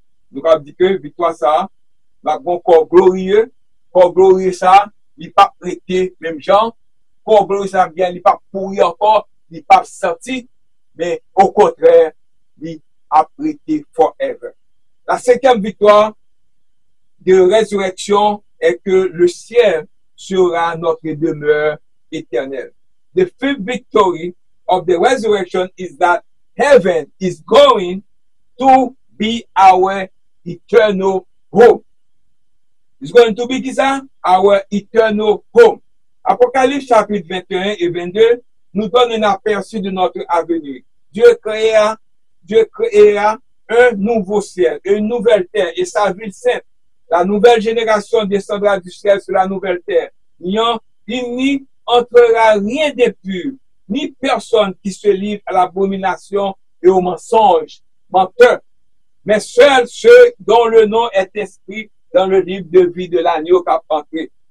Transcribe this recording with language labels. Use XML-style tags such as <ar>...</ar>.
<fr>Nous sommes capables de dire que victoire ça, va bon corps glorieux ça, il pas prêté même genre, corps glorieux ça bien, il pas pourri encore, il pas sorti, mais au contraire, il a prêté forever. La cinquième victoire de résurrection est que le ciel sera notre demeure éternelle.</fr> <en>The fifth victory of the resurrection is that heaven is going to be our eternal home. It's going to be our eternal home.</en> <fr>Apocalypse chapitre 21 et 22 nous donne un aperçu de notre avenir. Dieu créera un nouveau ciel, une nouvelle terre et sa ville sainte. La nouvelle génération descendra du ciel sur la nouvelle terre. Il n'y entrera rien d'impur, ni personne qui se livre à l'abomination et au mensonge, menteur, mais seuls ceux dont le nom est inscrit dans le livre de vie de l'agneau qui a entré.</fr>